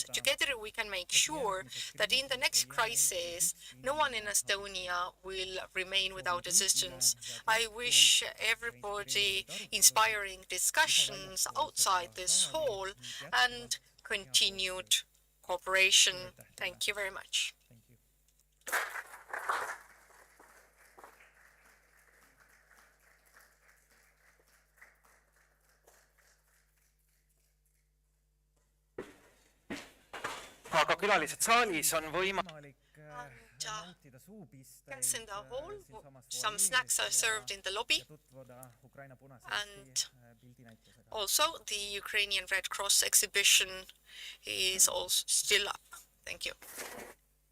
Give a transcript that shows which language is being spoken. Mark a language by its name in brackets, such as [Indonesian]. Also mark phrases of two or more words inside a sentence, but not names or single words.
[English] Together we can make sure that in the next crisis, no one in Estonia will remain without assistance. I wish everybody inspiring discussions outside this hall and continued cooperation. Thank you very much. [Estonian] Aga külalised saalis on võimalik nautida suupiste [English] Guests in the hall, some snacks are served in the lobby, [Estonian] tutvuda Ukraina Punase [English] and [Estonian] Risti pildinäitusega. [English] also the Ukrainian Red Cross exhibition is also still up. Thank you.